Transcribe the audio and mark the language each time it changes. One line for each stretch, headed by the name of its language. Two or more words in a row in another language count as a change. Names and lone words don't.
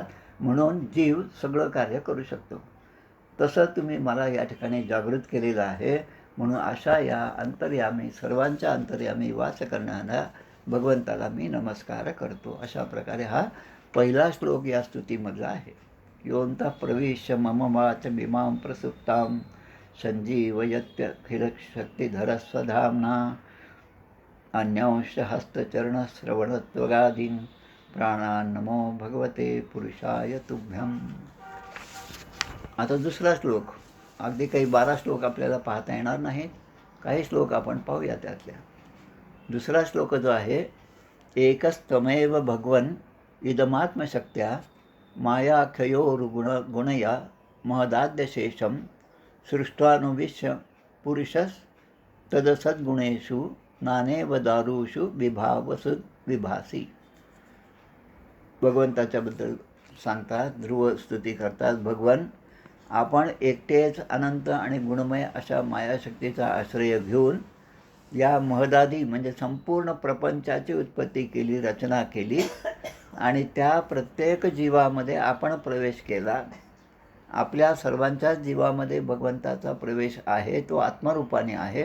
Marathi: म्हणून जीव सगळं कार्य करू शकतो. तसं तुम्ही मला या ठिकाणी जागृत केलेलं आहे. म्हणून अशा या अंतर्यामी, सर्वांच्या अंतर्यामी वास करणाऱ्या भगवंताला मी नमस्कार करतो. अशा प्रकारे हा पहिला श्लोक या स्तुतीमधला आहे.
Sanskrit: योऽन्तः प्रविश्य मम वाचमिमां प्रसुप्तां संजीवयत्यखिलशक्तिधरस्वधाम्ना अन्यांश हस्तचरणश्रवणत्वगादीन् प्राणान्नमो भगवते पुरुषाय तुभ्यम्.
Marathi: आता दुसरा श्लोक, अगदी काही 12 श्लोक आपल्याला पाहता येणार नाहीत, काही श्लोक आपण पाहूया त्यातल्या. दुसरा श्लोक जो आहे,
Sanskrit: एकस्त्वमेव भगवन् इदमात्मशक्त्या मायाख्योर्गुणया महदाद्यशेषं सृष्ट्वानुविश्य पुरुषस्तदसद्गुणेषु नानेव दारुषु विभावसुद विभासी.
Marathi: भगवंताच्याबद्दल सांगतात, ध्रुव स्तुती करतात. भगवान, आपण एकटेच अनंत आणि गुणमय अशा मायाशक्तीचा आश्रय घेऊन या महदादी म्हणजे संपूर्ण प्रपंचाची उत्पत्ती केली, रचना केली आणि त्या प्रत्येक जीवामध्ये आपण प्रवेश केला आपल्या सर्वांच्याच जीवामध्ये भगवंताचा प्रवेश आहे, तो आत्मरूपाने आहे.